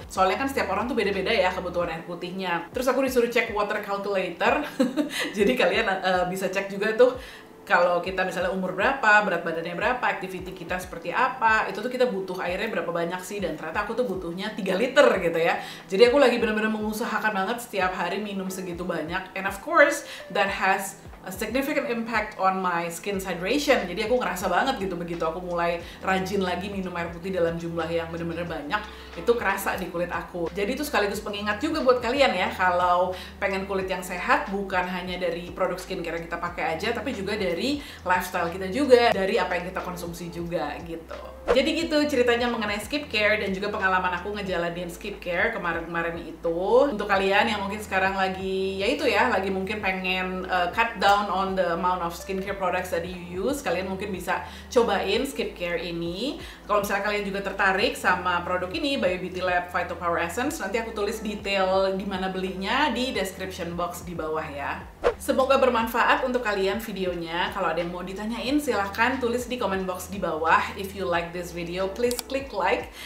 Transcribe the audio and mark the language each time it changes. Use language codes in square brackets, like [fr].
[id] Soalnya kan setiap orang tuh beda-beda ya kebutuhan air putihnya. Terus aku disuruh cek water calculator. Jadi kalian bisa cek juga tuh kalau kita misalnya umur berapa, berat badannya berapa, activity kita seperti apa, itu tuh kita butuh airnya berapa banyak sih. Dan ternyata aku tuh butuhnya 3 liter gitu ya. Jadi aku lagi benar-benar mengusahakan banget setiap hari minum segitu banyak. [en] And of course that has a significant impact on my skin's hydration. [id] Jadi aku ngerasa banget gitu begitu aku mulai rajin lagi minum air putih dalam jumlah yang bener-bener banyak, itu kerasa di kulit aku. Jadi itu sekaligus pengingat juga buat kalian ya, kalau pengen kulit yang sehat bukan hanya dari produk skincare yang kita pakai aja, tapi juga dari lifestyle kita juga, dari apa yang kita konsumsi juga gitu. Jadi gitu ceritanya mengenai skincare dan juga pengalaman aku ngejalanin skincare kemarin-kemarin itu. Untuk kalian yang mungkin sekarang lagi, ya itu ya, lagi mungkin pengen [en] cut down on the amount of skincare products that you use, [id] kalian mungkin bisa cobain skincare ini. Kalau misalnya kalian juga tertarik sama produk ini, Bio Beauty Lab Vito Power Essence, nanti aku tulis detail di mana belinya di description box di bawah ya. Semoga bermanfaat untuk kalian videonya. Kalau ada yang mau ditanyain, silahkan tulis di comment box di bawah. [en] If you like this video, please click like.